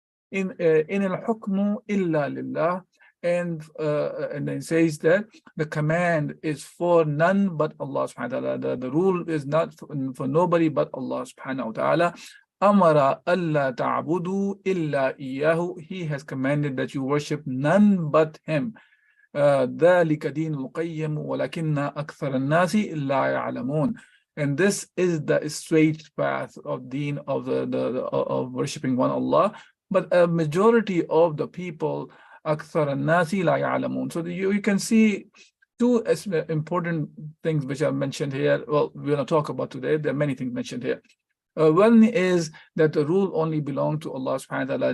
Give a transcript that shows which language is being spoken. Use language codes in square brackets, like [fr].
[ar] In al-hukmu illa lillah. [en] And then it says that the command is for none but Allah subhanahu wa ta'ala. The rule is not for nobody but Allah subhanahu wa ta'ala. [ar] Amara alla ta'budu illa iyyahu. [en] He has commanded that you worship none but him. [ar] ذلك دين القيم ولكن أكثر الناس لا يعلمون. [en] And this is the straight path of deen of of worshiping one Allah. But a majority of the people, [ar] أكثر الناس لا يعلمون. [en] So you can see two important things which are mentioned here. Well, we're going to talk about today. There are many things mentioned here. One is that the rule only belongs to Allah subhanahu wa ta'ala.